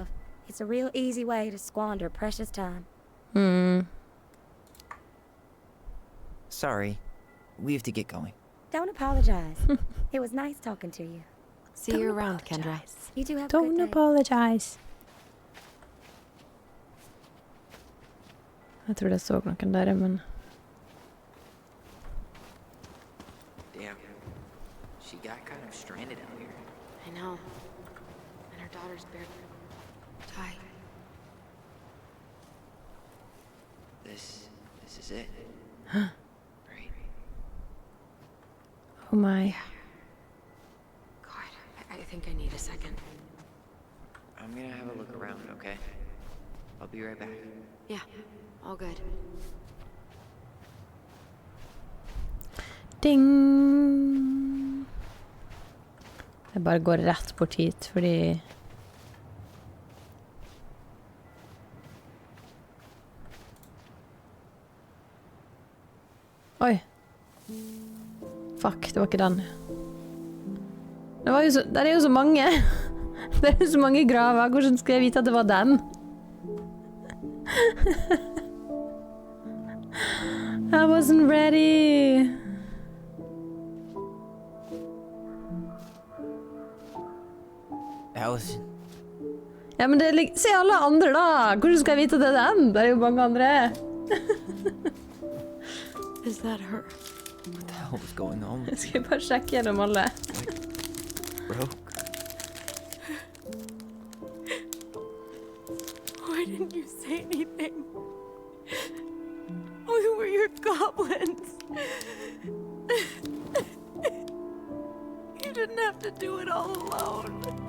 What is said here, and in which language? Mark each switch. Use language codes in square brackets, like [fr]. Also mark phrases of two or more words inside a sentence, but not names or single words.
[en] It's a real easy way to squander precious time. Sorry. We have to get going. Don't apologize. It was nice talking to you. See you around, Kendra. You two have a Don't good day. apologize. [no] Jeg tror jeg så noen der, men... [en] Damn. She got kind of stranded out here. I know. And her daughter's barely... Ty. This is it. Right? Oh my. God, I think I need a second. I'm gonna have a look around, okay? I'll be right back. Yeah, all good. Ding! [no] Jeg bare går rett bort hit, fordi... Oi. Fuck, det var ikke den. Det var jo så... Der er jo så mange. Det er jo så mange graver. Hvordan skal jeg vite at det var den? [en] I wasn't ready. Allison. [no] Ja, men det er se alle andre da. Hvordan skal jeg vite at det er den? Det er jo mange andre. [en] Is that her? What the hell was going on? [no] Jeg skal bare sjekke gjennom alle. [en] Broke. Why didn't you say anything? We were your goblins. You didn't have to do it all alone.